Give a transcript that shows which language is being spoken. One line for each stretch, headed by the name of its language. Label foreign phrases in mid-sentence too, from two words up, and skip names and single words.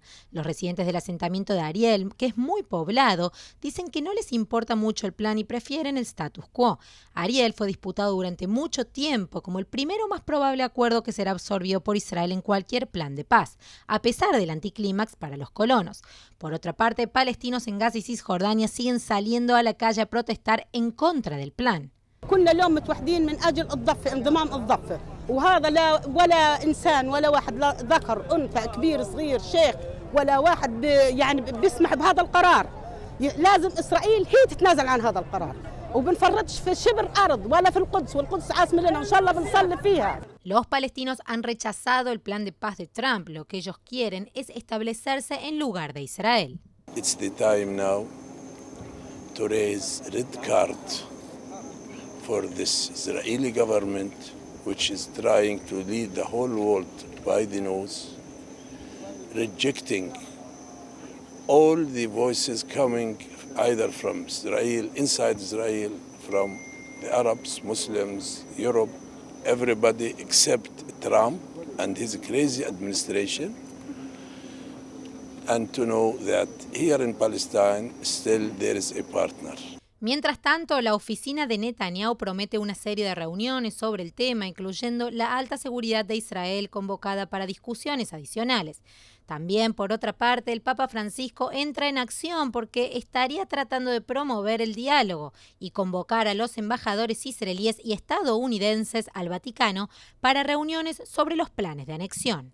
Spanish: Los residentes del asentamiento de Ariel, que es muy poblado, dicen que no les importa mucho el plan y prefieren el status quo. Ariel fue disputado durante mucho tiempo como el primero más probable acuerdo que será absorbido por Israel en cualquier plan de paz, a pesar del anticlímax para los colonos. Por otra parte, palestinos en Gaza y Cisjordania siguen saliendo a la calle a protestar en contra del plan.
Arabic: كنا اليوم متوحدين من أجل الضفة انضمام الضفة وهذا لا ولا إنسان ولا واحد لا ذكر أنثى كبير صغير شيخ ولا واحد يعني بيسمح بهذا القرار. لازم إسرائيل هي تتنازل عن هذا القرار وبنفرطش في شبر أرض ولا في القدس والقدس عاصمة لنا وإن شاء الله بنصلي فيها.
Spanish: Los palestinos han rechazado el plan de paz de Trump. Lo que ellos quieren es establecerse en lugar de Israel.
English: It's the time now to raise red card for this Israeli government, which is trying to lead the whole world by the nose, rejecting all the voices coming either from Israel, inside Israel, from the Arabs, Muslims, Europe, everybody except Trump and his crazy administration, and to know that here in Palestine still there is a partner.
Spanish: Mientras tanto, la oficina de Netanyahu promete una serie de reuniones sobre el tema, incluyendo la alta seguridad de Israel convocada para discusiones adicionales. También, por otra parte, el Papa Francisco entra en acción porque estaría tratando de promover el diálogo y convocar a los embajadores israelíes y estadounidenses al Vaticano para reuniones sobre los planes de anexión.